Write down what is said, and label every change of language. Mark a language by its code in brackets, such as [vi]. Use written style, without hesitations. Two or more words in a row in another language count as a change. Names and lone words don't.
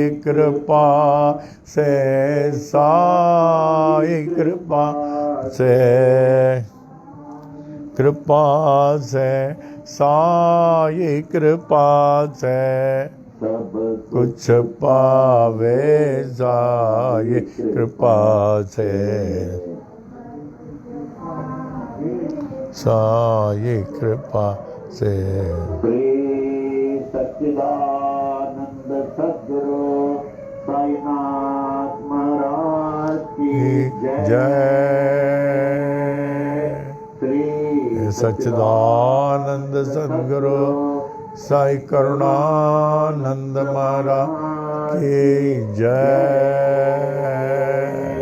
[hi] साई कृपा से, साई कृपा से, कृपा से, साई कृपा से, सब कुछ पावे साई कृपा से, साई कृपा से। श्री सच्चिदानंद सद्गुरु साईनाथ महाराज की जय। श्री सच्चिदानंद सद्गुरु साई करुणानंद महाराज की जय।